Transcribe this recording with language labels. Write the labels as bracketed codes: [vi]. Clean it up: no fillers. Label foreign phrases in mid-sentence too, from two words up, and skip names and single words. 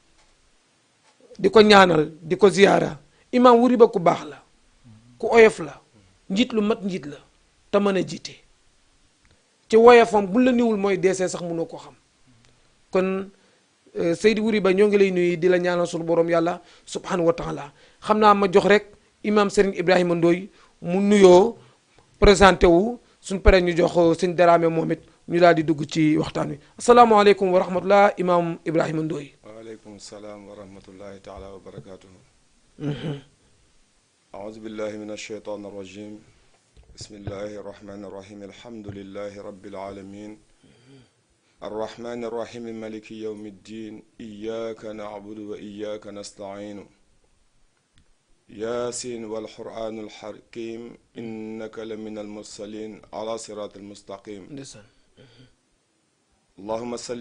[wo] di ko ñaanal di ko ziyaara imam Wuri Ba ku baax la ku oyof la njiit lu mat njiit la te mën a jiite ci woyofam bu la niwul mooy deesee sax mënoo ko xam kon Seydi Wuri Ba ñoo ngi lay nuyu di la ñaanal sunu borom yàlla [ar] سبحانه وتعالى [wo] xam naa ma jox rek imam Serigne Ibrahima Ndoye mu nuyoo présenté wu suñ paree ñu jox sëñ Darame moom it ñu daal di dugg ci waxtaan wi [ar] السلام عليكم ورحمة الله [wo] imam Ibrahima Ndoye. [ar] وعليكم السلام ورحمة الله تعالى وبركاته. أعوذ بالله من الشيطان الرجيم بسم الله الرحمن الرحيم الحمد لله رب العالمين الرحمن الرحيم مالك يوم الدين إياك نعبد وإياك نستعين ياسين والقرآن الحكيم إنك لمن المرسلين على صراط المستقيم اللهم صل